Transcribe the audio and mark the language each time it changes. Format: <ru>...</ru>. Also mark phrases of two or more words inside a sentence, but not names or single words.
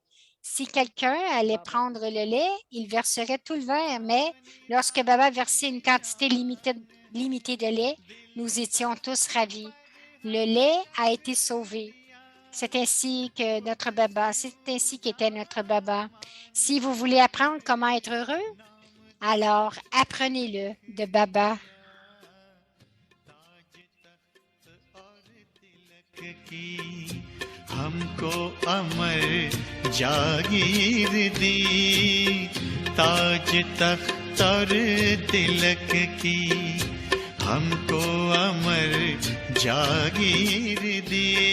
<fr>Si quelqu'un allait prendre le lait, il verserait tout le verre, mais lorsque Baba versait une quantité limitée de lait, nous étions tous ravis. Le lait a été sauvé. C'est ainsi que notre Baba, c'est ainsi qu'était notre Baba. Si vous voulez apprendre comment être heureux, alors apprenez-le de Baba.</fr> <hi>हमको अमर जागीर दी ताज तख्त और तिलक की हमको अमर जागीर दी</hi>